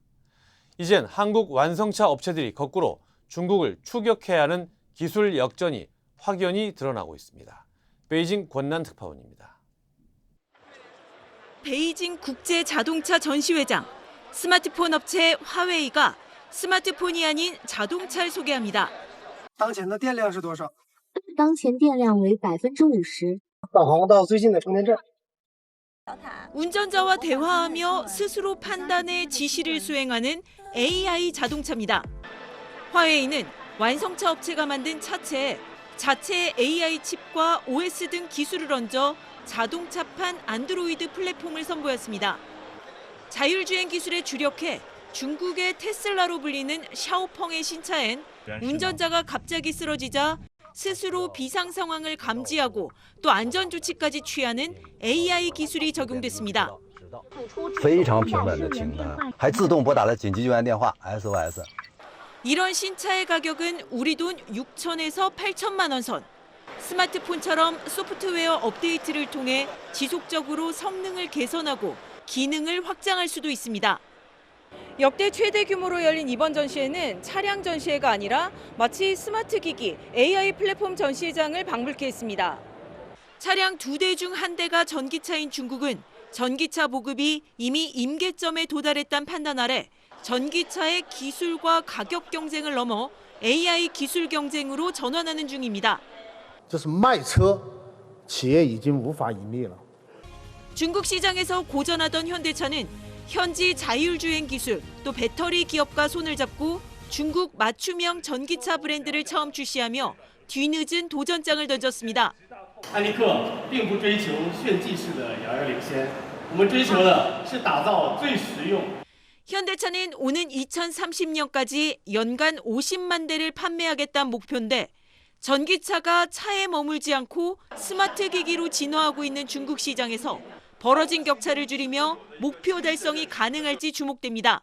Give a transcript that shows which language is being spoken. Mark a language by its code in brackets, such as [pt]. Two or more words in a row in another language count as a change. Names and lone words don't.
[ko] 이젠 한국 완성차 업체들이 거꾸로 중국을 추격해야 하는 기술 역전이 확연히 드러나고 있습니다. 베이징 권난 특파원입니다. 베이징 국제 자동차 전시회장, 스마트폰 업체 화웨이가 스마트폰이 아닌 자동차를 소개합니다. [zh] 当前的电量是多少? 当前电量为50%。导航到最近的充电站。 [ko] 운전자와 대화하며 스스로 판단해 지시를 수행하는 AI 자동차입니다. 화웨이는 완성차 업체가 만든 차체에 자체 AI 칩과 OS 등 기술을 얹어 자동차판 안드로이드 플랫폼을 선보였습니다. 자율주행 기술에 주력해 중국의 테슬라로 불리는 샤오펑의 신차엔 운전자가 갑자기 쓰러지자 스스로 비상 상황을 감지하고 또 안전 조치까지 취하는 AI 기술이 적용됐습니다. [zh] 非常平稳的停呢，还自动拨打了紧急救援电话 SOS。 [ko] 이런 신차의 가격은 우리 돈 6천에서 8천만 원 선. 스마트폰처럼 소프트웨어 업데이트를 통해 지속적으로 성능을 개선하고 기능을 확장할 수도 있습니다. 역대 최대 규모로 열린 이번 전시회는 차량 전시회가 아니라 마치 스마트 기기, AI 플랫폼 전시장을 방불케 했습니다. 차량 2대 중 1대가 전기차인 중국은 전기차 보급이 이미 임계점에 도달했다는 판단 아래 전기차의 기술과 가격 경쟁을 넘어 AI 기술 경쟁으로 전환하는 중입니다. [zh] 这是卖车企业已经无法盈利了。 [ko] 중국 시장에서 고전하던 현대차는 현지 자율주행 기술 또 배터리 기업과 손을 잡고 중국 맞춤형 전기차 브랜드를 처음 출시하며 뒤늦은 도전장을 던졌습니다. [zh] 安利克并不追求炫技式的遥遥领先，我们追求的是打造最实用。 [ko] 현대차는 오는 2030년까지 연간 50만 대를 판매하겠다는 목표인데 전기차가 차에 머물지 않고 스마트 기기로 진화하고 있는 중국 시장에서 벌어진 격차를 줄이며 목표 달성이 가능할지 주목됩니다.